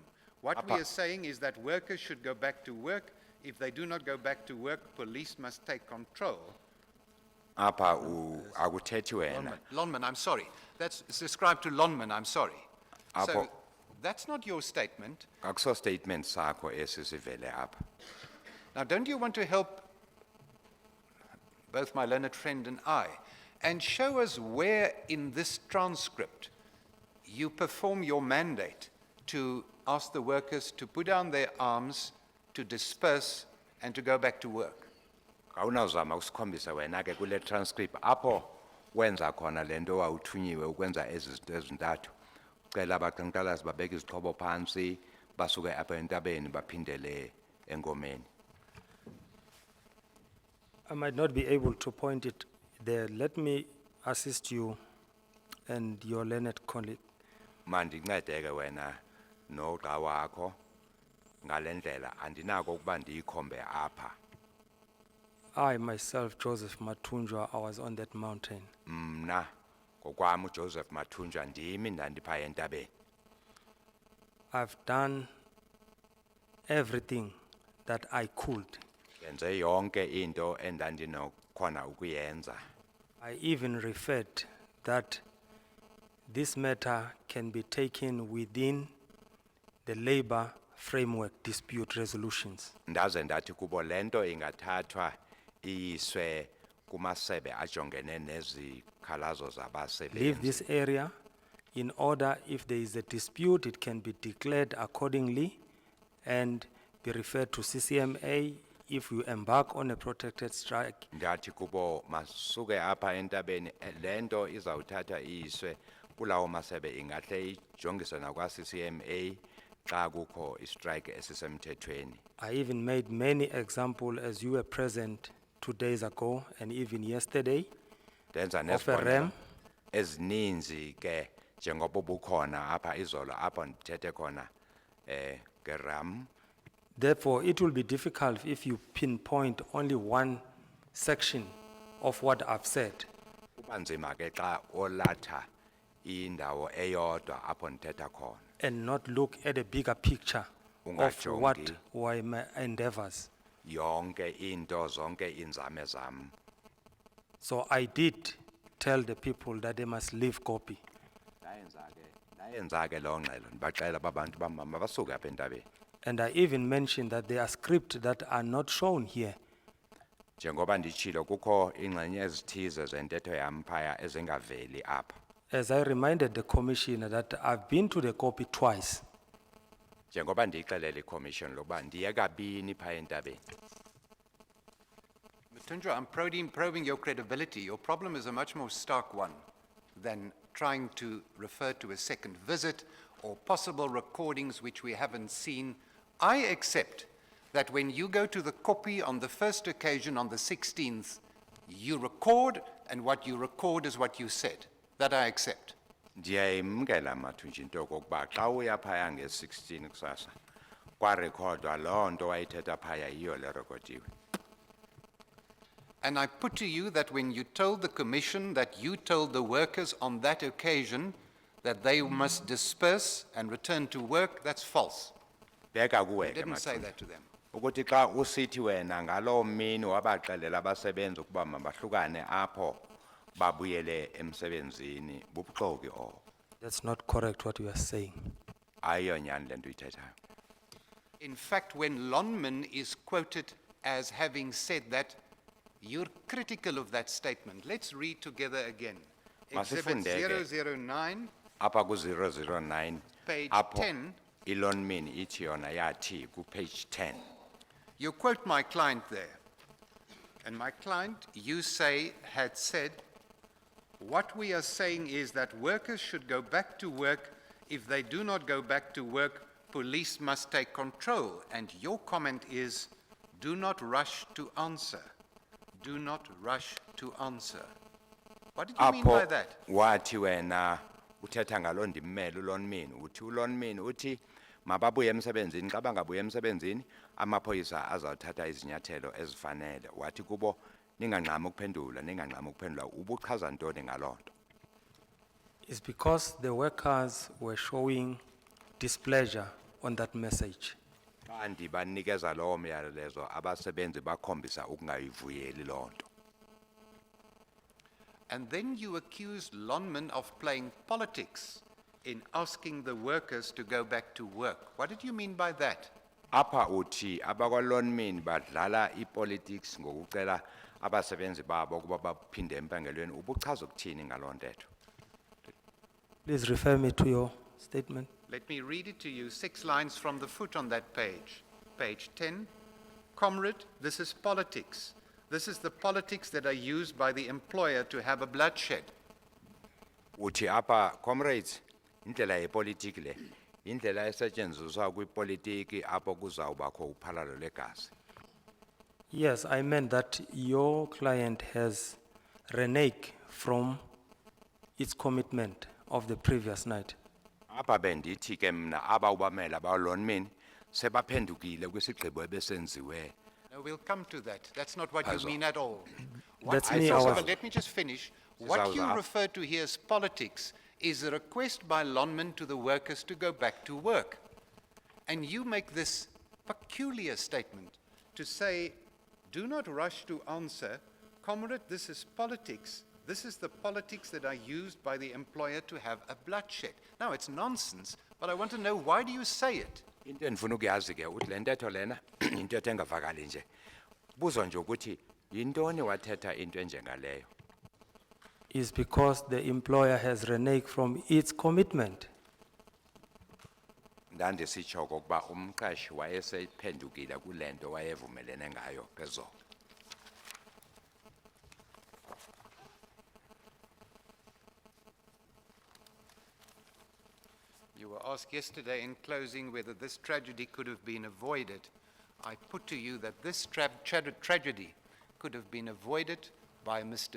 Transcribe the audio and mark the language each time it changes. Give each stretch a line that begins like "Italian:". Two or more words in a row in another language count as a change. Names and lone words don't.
English: What we
Xhosa: Apa-
English: are saying is that workers should go back to work. If they do not go back to work, police must take control.
Xhosa: Apha akuthethi wena.
English: Lonman, I'm sorry. It's ascribed to Lonman, I'm sorry. So
Xhosa: Apo-
English: that's not your statement.
Xhosa: Akuso statement sakho esi sivele apha.
English: Now, don't you want to help both my learned friend and I, and show us where in this transcript you perform your mandate to ask the workers to put down their arms, to disperse, and to go back to work?
Xhosa: Awunawuzama usikhombisa wena ke kule transcript apho wenza khona lento wawuthunyiwe ukwenza ezi zinto ezintathu. Ucela abaqhankqalazi babeke izixhobo phansi basuke apha entabeni baphindele engomeni.
English: I might not be able to point it there. Let me assist you and your learned colleague.
Xhosa: Mandincede ke wena noxa wakho ngalendlela andinako ukuba ndiyikhombe apha.
English: I myself, Joseph Matunjwa, I was on that mountain.
Xhosa: Mna ngokwami uJoseph Mathunjwa ndimi ndandipha entabeni.
English: I've done everything that I could.
Xhosa: Yenze yonke into endandinokhona ukuyenza.
English: I even referred that this matter can be taken within the labor framework dispute resolutions.
Xhosa: Ndaze ndathi kubo lento ingathathwa iyiswe kumasebe ajongene nezikhalazo
English: Leave
Xhosa: zabasebenzi.
English: this area in order, if there is a dispute, it can be declared accordingly and be referred to CCMA. If you embark on a protected strike,
Xhosa: Ndathi kubo masuke apha entabeni lento izawuthatha iyiswe kulawo masebe ingahle ijongiswe nakwa CCMA xa kukho istrike esisemthethweni.
English: I even made many examples as you were present 2 days ago and even yesterday
Xhosa: Ndenza
English: of a
Xhosa: nezibonelo
English: ram.
Xhosa: ezininzi ke njengoba bukhona apha izolo apho ndithethe khona ngeram.
English: Therefore, it will be difficult if you pinpoint only one section of what I've said.
Xhosa: Kuba nzima ke xa olatha indawo eyodwa apho ndithetha khona.
English: And not look at a bigger picture of
Xhosa: Ungajongi.
English: what were my endeavors.
Xhosa: Yonke into zonke inzame zam.
English: So I did tell the people that they must leave Kopi.
Xhosa: Ndayenza ke lo ngxelo ndibaxela babantu bam mabasuke apha entabeni.
English: And I even mentioned that there are scripts that are not shown here.
Xhosa: Njengoba nditshilo kukho ingxenye ezithize zentetho yam phaya ezingaveli apha.
English: As I reminded the commissioner that I've been to the Kopi twice.
Xhosa: Njengoba ndiyixelele iCommission lokuba ndiye kabini phaya entabeni.
English: Matunjwa, I'm probing your credibility. Your problem is a much more stark one than trying to refer to a second visit or possible recordings which we haven't seen. I accept that when you go to the copy on the first occasion on the 16th, you record, and what you record is what you said. That I accept.
Xhosa: Ndiyayimkela Mathunjwa into kokuba xa uya phaya nge-16 kusasa kwarekhodwa loo nto wayithetha phaya yiyo le rekhodiwe.
English: And I put to you that when you told the commission that you told the workers on that occasion that they must disperse and return to work, that's false.
Xhosa: Beka
English: You
Xhosa: kuwe ke
English: didn't say
Xhosa: Mathunjwa.
English: that to them.
Xhosa: Ukuthi xa usithi wena ngaloo mini wabaxelela abasebenzi ukuba mabahlukane apho babuyele emsebenzini bubuxoki obo.
English: That's not correct what you are saying.
Xhosa: Ayiyonyani le nto uyithethayo.
English: In fact, when Lonman is quoted as having said that, you're critical of that statement. Let's read together again. Exhibit
Xhosa: Masifundeke.
English: 009,
Xhosa: Apha ku-009
English: Page
Xhosa: apho
English: 10.
Xhosa: ilonmin ithi yona yathi ku-page 10.
English: you quote my client there. And my client, you say, had said, what we are saying is that workers should go back to work. If they do not go back to work, police must take control. And your comment is, do not rush to answer. Do not rush to answer. What did you mean by
Xhosa: Apho
English: that?
Xhosa: wathi wena uthetha ngalo ndimmele ulonmin uthi ulonmin uthi mababuye emsebenzini xa bangabuye emsebenzini amaphoyisa azawuthatha izinyathelo ezifanele wathi kubo ningangxami ukuphendula ubuchaza ntoni ngaloo nto.
English: It's because the workers were showing displeasure on that message.
Xhosa: Xa ndibanikeza loo myalezo abasebenzi bakhombisa ukungayivuyeli loo nto.
English: And then you accused Lonman of playing politics in asking the workers to go back to work. What did you mean by that?
Xhosa: Apha uthi abakwalonmin badlala ipolitics ngokucela abasebenzi babo ukuba baphinde empangelweni ubuchaza ukuthini ngaloo ntetho.
English: Please refer me to your statement. Let me read it to you, 6 lines from the foot on that page. Page 10. Comrade, this is politics. This is the politics that are used by the employer to have a bloodshed.
Xhosa: Uthi apha comrades indlela yepolitiki le indlela esetshenziswa kwipolitiki apho kuzawubakho uphalalo legazi.
English: Yes, I meant that your client has reneged from its commitment of the previous night.
Xhosa: Apha bendithi ke mna abawubamela abalonmini sebaphendukile kwisigqibo ebesenziwe.
English: No, we'll come to that. That's not what you
Xhosa: Phezu.
English: mean at all. That's What me, you- I was- but let me just finish. What you
Xhosa: Sizawuza-
English: refer to here as politics is a request by Lonman to the workers to go back to work. And you make this peculiar statement to say, do not rush to answer, comrade, this is politics. This is the politics that are used by the employer to have a bloodshed. Now, it's nonsense, but I want to know, why do you say it?
Xhosa: Into endifuna ukuyazi ke uthi le ntetho lena intetho engavakali nje. Buzo nje ukuthi yintoni wathetha into enjengaleyo.
English: Is because the employer has reneged from its commitment.
Xhosa: Ndandisitsho kokuba umqashi wayesephendukile kule nto wayevumelene ngayo phezolo.
English: You were asked yesterday in closing whether this tragedy could have been avoided. I put to you that this tragedy could have been avoided by Mr.